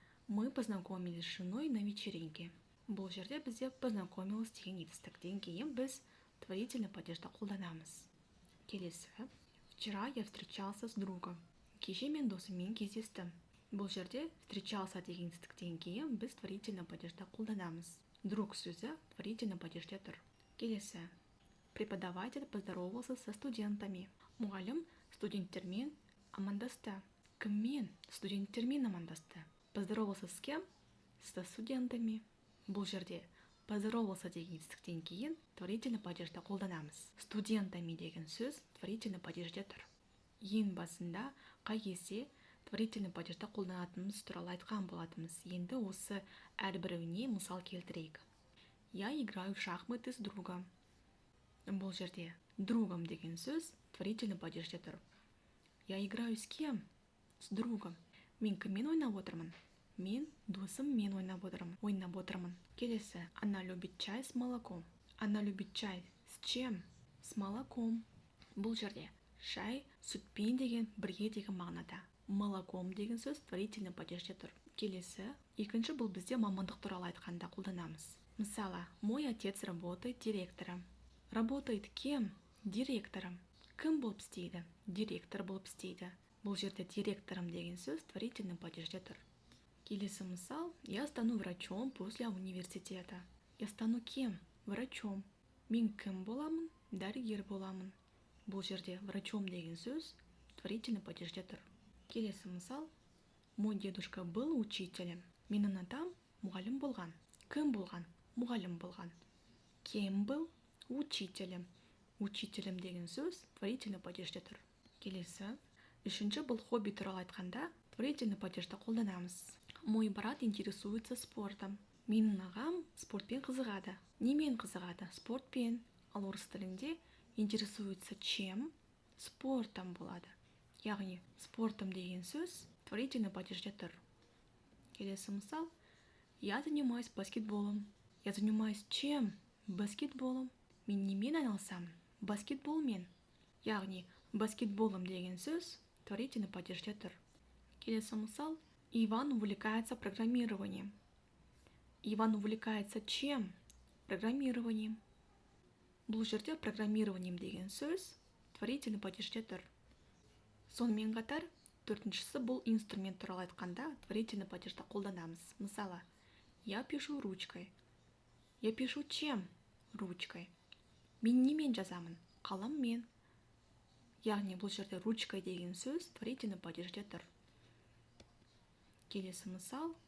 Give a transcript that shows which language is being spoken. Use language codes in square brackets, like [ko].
[ru] Мы познакомились с женой на вечеринке. [kk] Бұл жерде бізде познакомилась деген етістіктен кейін біз творительный падежді қолданамыз. Келесі. [ru] Вчера я встречался с другом. [kk] Кеше мен досыммен кездестім. Бұл жерде встречался деген етістіктен кейін біз творительный падежді қолданамыз. Друг сөзі творительный падежде тұр. Келесі. [ru] Преподаватель поздоровался со студентами. [kk] Мұғалім студенттермен амандасты. Кіммен? Студенттермен амандасты. [ru] Поздоровался с кем? Со студентами. [kk] Бұл жерде поздоровался деген етістіктен кейін творительный падежді қолданамыз. Студентами деген сөз творительный падежде тұр. Ең басында қай кезде творительный падежді қолданатынымыз туралы айтқан болатынбыз. Енді осы әрбіреуіне мысал келтірейік. [ru] Я играю в шахматы с другом. [kk] Бұл жерде другом деген сөз творительный падежде тұр. [ru] Я играю с кем? С другом. [kk] Мен кіммен ойнап отырмын? Мен досыммен ойнап отырмын. Келесі. [ru] Она любит чай с молоком. Она любит чай с чем? С молоком. [kk] Бұл жерде шай сүтпен деген бірге деген мағынада. Молоком деген сөз творительный падежде тұр. Келесі. Екінші бұл бізде мамандық туралы айтқанда қолданамыз. [ru] Мысалы, мой отец работает директором. Работает кем? Директором. [kk] Кім болып істейді? Директор болып істейді. Бұл жерде директором деген сөз творительный падежде тұр. Келесі мысал. [ru] Я стану врачом после университета. Я стану кем? Врачом. [kk] Мен кім боламын? Дәрігер боламын. Бұл жерде врачом деген сөз творительный падежде тұр. Келесі мысал. [ru] Мой дедушка был учителем. [kk] Менің атам мұғалім болған. Кім болған? Мұғалім болған. [ru] Кем был? Учителем. [kk] Учителем деген сөз творительный падежде тұр. Келесі. Үшінші бұл хобби туралы айтқанда творительный падежді қолданамыз. [ru] Мой брат интересуется спортом. [kk] Менің ағам спортпен қызығады. Немен қызығады? Спортпен. Ал орыс тілінде [ru] интересуется чем? [kk] Спортом болады. Яғни спортом деген сөз творительный падежде тұр. Келесі мысал. [ru] Я занимаюсь баскетболом. Я занимаюсь чем? Баскетболом. [kk] Мен немен айналысамын? Баскетболмен. Яғни баскетболом деген сөз творительный падежде тұр. Келесі мысал. [ru] Иван увлекается программированием. Иван увлекается чем? Программированием. [kk] Бұл жерде программированием деген сөз творительный падежде тұр. Сонымен қатар, төртіншісі бұл инструмент туралы айтқанда творительный падежді қолданамыз. [ru] Мысалы, я пишу ручкой. Я пишу чем? Ручкой. [kk] Мен немен жазамын? Қаламмен. Яғни бұл жерде ручкой деген сөз творительный падежде тұр. Келесі мысал.